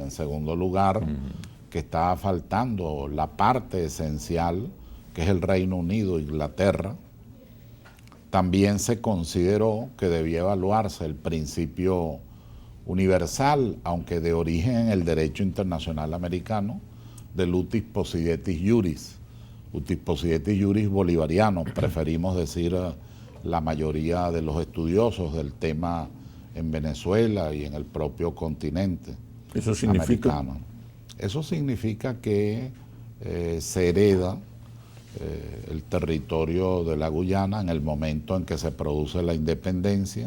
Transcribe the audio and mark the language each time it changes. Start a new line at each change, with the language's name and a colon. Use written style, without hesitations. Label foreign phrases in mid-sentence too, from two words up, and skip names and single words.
Spanish: En segundo lugar, que estaba faltando la parte esencial, que es el Reino Unido e Inglaterra. También se consideró que debía evaluarse el principio universal, aunque de origen en el derecho internacional americano, del
Latin: utis possidetis iuris. Utis possidetis iuris
Spanish: bolivariano, preferimos decir la mayoría de los estudiosos del tema en Venezuela y en el propio continente ¿Eso significa? americano. Eso significa que se hereda el territorio de la Guyana en el momento en que se produce la independencia.